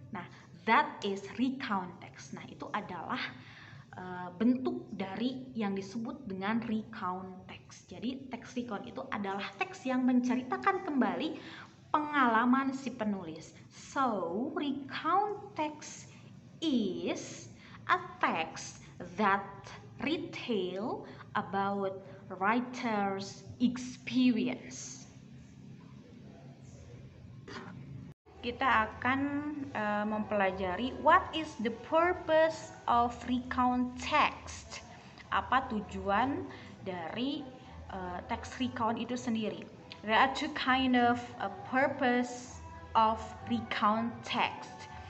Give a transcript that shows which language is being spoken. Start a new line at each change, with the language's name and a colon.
English: Nah, that is recount text.
Indonesian: Nah, itu adalah bentuk dari yang disebut dengan recount text. Jadi teks recount itu adalah teks yang menceritakan kembali pengalaman si penulis.
English: So recount text is a text that retell about writer's experience.
Indonesian: Kita akan mempelajari
English: what is the purpose of recount text.
Indonesian: Apa tujuan dari text recount itu sendiri?
English: There are two kind of purpose of recount text.